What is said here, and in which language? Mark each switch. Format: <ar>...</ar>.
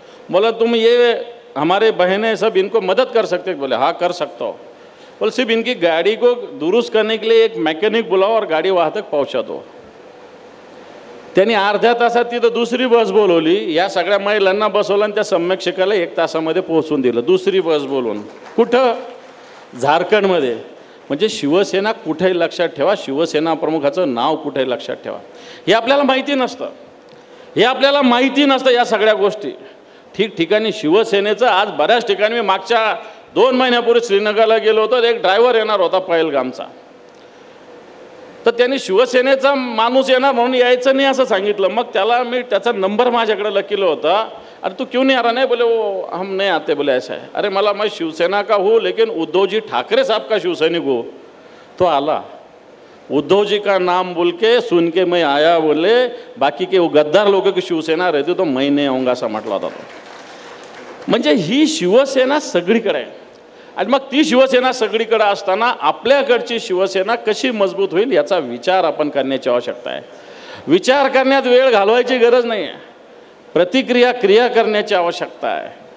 <hi>बोला तुम ये हमारे बहनें सब इनको मदद कर सकते हैं? बोले हाँ कर सकता हो. बोले सिर्फ इनकी गाड़ी को दुरुस्त करने के लिए एक मैकेनिक बुलाओ और गाड़ी वहाँ तक पहुँचा दो.</hi> <mr>त्यांनी अर्ध्या तासात तिथं दुसरी बस बोलवली, या सगळ्या महिलांना बसवलं आणि त्या सम्यक शिखरला 1 तासामध्ये पोहोचून दिलं, दुसरी बस बोलवून. कुठं? झारखंडमध्ये. म्हणजे शिवसेना कुठेही लक्षात ठेवा, शिवसेना प्रमुखाचं नाव कुठेही लक्षात ठेवा. हे आपल्याला माहिती नसतं, हे आपल्याला माहिती नसतं या सगळ्या गोष्टी. ठिकठिकाणी शिवसेनेचं आज बऱ्याच ठिकाणी, मी मागच्या 2 महिन्यापूर्वी श्रीनगरला गेलो होतो, एक ड्रायव्हर येणार होता पहलगामचा, तर त्यांनी शिवसेनेचा माणूस येणार म्हणून यायचं नाही असं सांगितलं. मग त्याला मी त्याचा नंबर माझ्याकडे लकीला होता.</mr> <hi>अरे तू क्यों नहीं आ रहा? नहीं. बोले वो हम नहीं आते. बोले ऐसा है. अरे मला मैं शिवसेना का हूँ लेकिन उद्धव जी ठाकरे साहब का शिवसैनिक हो.</hi> <mr>तो आला,</mr> <hi>उद्धव जी का नाम बोल के सुन के मैं आया. बोले बाकी के वो गद्दार लोगों की शिवसेना रहती तो मैं नहीं आऊँगा</hi> <mr>असं म्हटलं होता तो. म्हणजे ही शिवसेना सगळीकडे आहे. आणि मग ती शिवसेना सगळीकडे असताना आपल्याकडची शिवसेना कशी मजबूत होईल याचा विचार आपण करण्याची आवश्यकता आहे. विचार करण्यात वेळ घालवायची गरज नाही आहे, क्रिया करण्याची आवश्यकता आहे.</mr>